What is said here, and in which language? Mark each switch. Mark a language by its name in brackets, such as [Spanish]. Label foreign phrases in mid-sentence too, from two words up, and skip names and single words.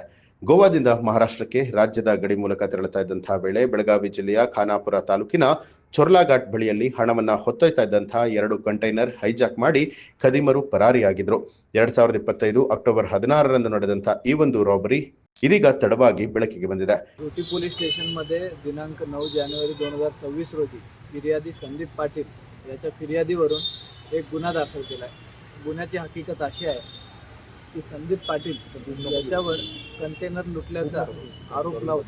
[Kannada] ಗೋವಾದಿಂದ ಮಹಾರಾಷ್ಟ್ರಕ್ಕೆ ರಾಜ್ಯದ ಗಡಿ ಮೂಲಕ ತೆರಳುತ್ತಾ ಇದ್ದಂತಹ ವೇಳೆ ಬೆಳಗಾವಿ ಜಿಲ್ಲೆಯ ಖಾನಾಪುರ ತಾಲೂಕಿನ ಚೊರ್ಲಾಘಾಟ್ ಬಳಿಯಲ್ಲಿ ಹಣವನ್ನ ಹೊತ್ತೊಯ್ತಾ ಇದ್ದಂತಹ 2 ಕಂಟೈನರ್ ಹೈಜಾಕ್ ಮಾಡಿ ಖದೀಮರು ಪರಾರಿಯಾಗಿದ್ರು. 2025 ಅಕ್ಟೋಬರ್ 16ರಂದು ನಡೆದಂತಹ ಈ ಒಂದು ರಾಬರಿ ಇದೀಗ ತಡವಾಗಿ ಬೆಳಕಿಗೆ ಬಂದಿದೆ. [Marathi] रोटी पोलीस स्टेशनमध्ये दिनांक 9 जानेवारी 2026 रोजी फिर्यादी संदीप पाटील याच्या फिर्यादीवरून एक गुन्हा दाखल केला आहे. गुन्ह्याची हकीकत अशी आहे की संदीप पाटील याच्यावर कंटेनर लुटल्याचा आरोप लावतो.